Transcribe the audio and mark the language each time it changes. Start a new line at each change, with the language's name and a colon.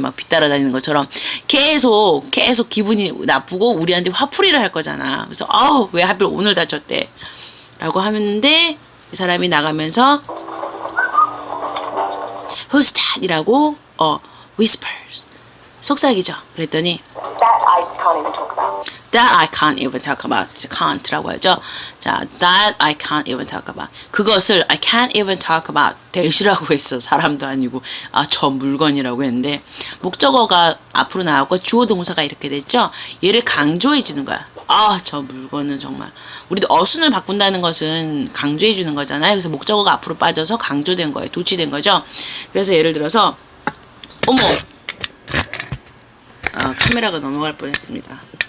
Korean: 막 빛 따라다니는 것처럼 계속 기분이 나쁘고 우리한테 화풀이를 할 거잖아. 그래서 왜 하필 오늘 다쳤대 라고 하는데 이 사람이 나가면서
English: Who's that?
Korean: 이라고 whispers 속삭이죠. 그랬더니
English: That I can't even talk about. That I can't even talk about. can't
Korean: 라고 하죠. 자,
English: that I can't even talk about.
Korean: 그것을
English: I can't even talk about.
Korean: 대시라고 했어. 사람도 아니고 저 물건이라고 했는데 목적어가 앞으로 나왔고 주어 동사가 이렇게 됐죠. 얘를 강조해 주는 거야. 저 물건은 정말 우리도 어순을 바꾼다는 것은 강조해 주는 거잖아요. 그래서 목적어가 앞으로 빠져서 강조된 거예요. 도치된 거죠. 그래서 예를 들어서 어머 카메라가 넘어갈 뻔했습니다.